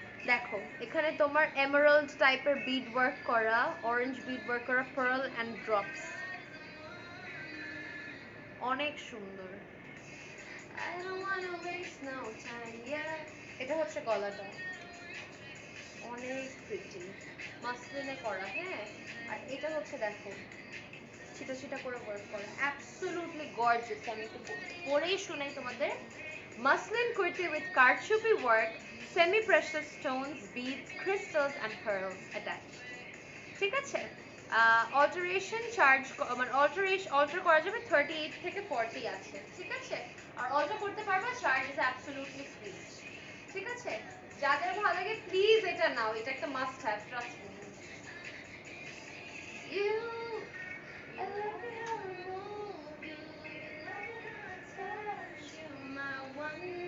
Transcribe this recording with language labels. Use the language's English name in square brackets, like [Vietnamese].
[Bangla] দেখো এখানে তোমার এমারাল্ড টাইপের বিড ওয়ার্ক করা, অরেঞ্জ বিড ওয়ার্ক করা, পার্ল এন্ড ড্রপস, অনেক সুন্দর। [English] I don't wanna waste no time, yeah. [Bangla] এটা হচ্ছে গলাটা, অনেক প্রিটি, মাসলিনে করা। হ্যাঁ, আর এটা হচ্ছে দেখো ছিটা ছিটা করে ওয়ার্ক করা, অ্যাবসলিউটলি গর্জিয়াস। আমি একটু পরেই শোনাই তোমাদের। মাসলিন কুর্তি উইথ কারচুপি work, semi precious Stones, beads, crystals and pearls attached. ঠিক আছে, অল্টারেশন চার্জ মানে অল্টার করা যাবে 38 থেকে 40 আছে। ঠিক আছে, আর অল্টার করতে পারবা, চার্জ ইজ অ্যাবসলিউটলি ফ্রি। ঠিক আছে, যাদের ভালো লাগে প্লিজ এটা নাও, এটা একটা must have, trust me. [English] You I love it how I move you, you love it how I touch you, my one.